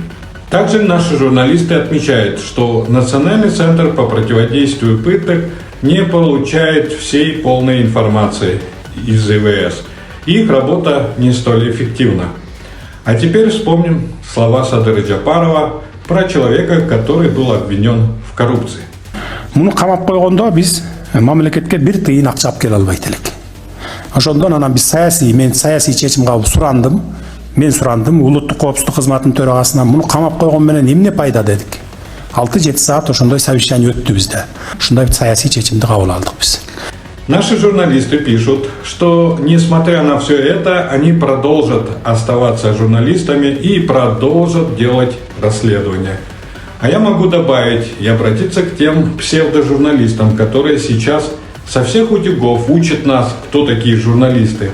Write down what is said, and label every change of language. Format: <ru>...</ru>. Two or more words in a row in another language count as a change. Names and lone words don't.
<ru>Также наши журналисты отмечают, что Национальный центр по противодействию пыток не получает всей полной информации из ИВС. Их работа не столь эффективна. А теперь вспомним слова Садыры Джапарова про человека, который был обвинен в коррупции.</ru> <ky>Муну камап койгондо биз мамлекетке бир тыйын акча алып келе албайт элек. Ошондон анан биз мен саясий чечим кабыл сурандым. Мен сурандым улуттук коопсуздук кызматынын төрагасынан муну камап койгон менен эмне пайда дедик. 6-7 саат ошондой совещание өттү бизде. Ушундай саясий чечимди кабыл алдык биз.</ky> <ru>Наши журналисты пишут, что, несмотря на все это, они продолжат оставаться журналистами и продолжат делать расследования. А я могу добавить и обратиться к тем псевдожурналистам, которые сейчас со всех утюгов учат нас, кто такие журналисты.</ru>